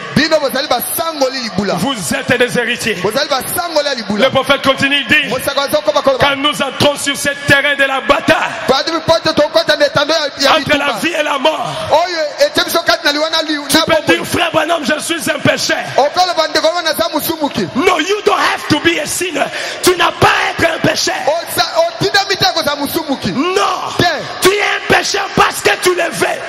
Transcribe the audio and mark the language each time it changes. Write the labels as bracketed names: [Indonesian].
[French] Vous êtes des héritiers. Le prophète continue, il dit, quand nous entrons sur ce terrain de la bataille, entre la vie et la mort, tu peux dire, frère Branham, je suis un pécheur. [English] No, you don't have to be a sinner. [French] Tu n'as pas à être un pécheur. Non, tu es un pécheur parce que tu le veux.